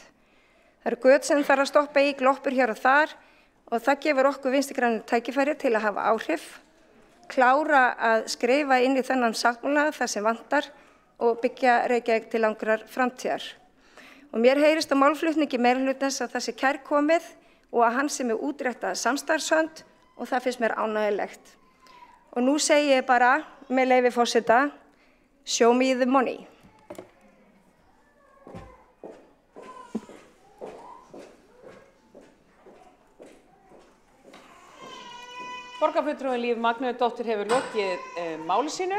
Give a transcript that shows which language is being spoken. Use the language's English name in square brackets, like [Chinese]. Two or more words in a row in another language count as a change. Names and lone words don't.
[Icelandic] Það eru göt sem þarf að stoppa í, gloppur hér og þar og það gefur okkur Vinstri-grænum tækifæri til að hafa áhrif, klára að skrifa inn í þennan sáttmála það sem vantar og byggja Reykjavík til langrar framtíðar. Og mér heyrist á málflutningi meirihlutans að það sé kærkomið og að hann sem útrétta samstarfshönd og það finnst mér ánægjulegt. Og nú segi ég bara, með leyfi forseta, [English] show me the money. [Icelandic] Borgarfulltrúi Líf Magnúsdóttir hefur lokið máli sínu.